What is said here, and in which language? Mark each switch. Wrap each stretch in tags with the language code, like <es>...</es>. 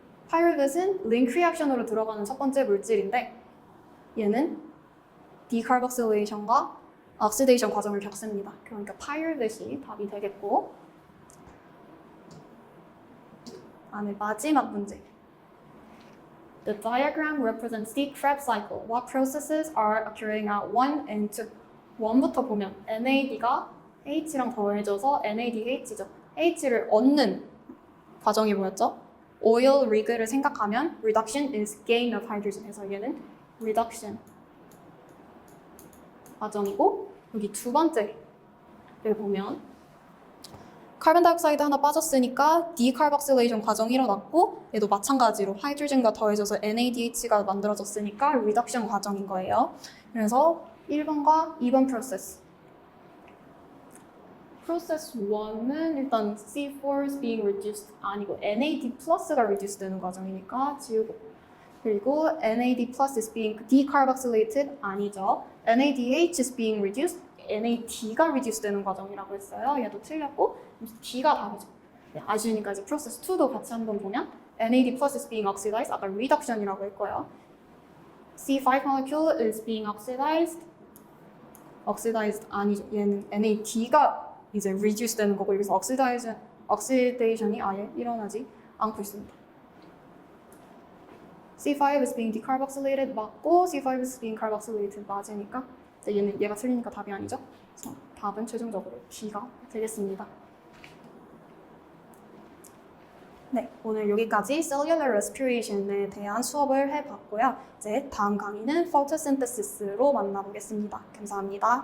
<ko>Pyruvate은 link reaction으로 들어가는 첫 번째 물질인데 얘는 디카르복실레이션과 oxidation 과정을 겪습니다. 그러니까 pyruvate이 답이 되겠고 다음에 마지막 문제.</ko> <en>The diagram represents the Krebs cycle. What processes are occurring at 1 and 2?</en> <ko>1부터 보면 NAD가 H랑 더해져서 NADH죠. H를 얻는 과정이 뭐였죠?</ko> <en>Oil rig을</en> <ko>생각하면</ko> <en>reduction is gain of hydrogen.</en> <ko>그래서 얘는 reduction 과정이고 여기 두 번째를 보면 카본 다이옥사이드 하나 빠졌으니까 디카르복실레이션 과정이 일어났고 얘도 마찬가지로 하이드로젠과 더해져서 NADH가 만들어졌으니까 리덕션 과정인 거예요. 그래서 1번과 2번 프로세스. 프로세스 1은 일단</ko> <en>C4 is being reduced</en> <ko>아니고 NAD 플러스가 reduce 되는 과정이니까 지우고 그리고</ko> <en>NAD plus is being decarboxylated</en> <ko>아니죠.</ko> <en>NADH is being reduced</en> <ko>NAD가 reduce 되는 과정이라고 했어요. 얘도 틀렸고 D가 답이죠. 네, 아쉬우니까 이제 프로세스 2도 같이 한번 보면</ko> <en>NAD plus is being oxidized</en> <ko>아까 reduction이라고 했고요.</ko> <en>C5 molecule is being oxidized oxidized</en> <ko>아니죠. 얘는 NAD가 이제 reduce 되는 거고 여기서 oxidation이 아예 일어나지 않고 있습니다.</ko> <en>C5 is being decarboxylated</en> <ko>맞고</ko> <en>C5 is being carboxylated</en> <ko>맞으니까 얘가 틀리니까 답이 아니죠. 그래서 답은 최종적으로 B가 되겠습니다. 네, 오늘 여기까지 cellular respiration에 대한 수업을 해봤고요. 이제 다음 강의는 photosynthesis로 만나보겠습니다. 감사합니다.</ko>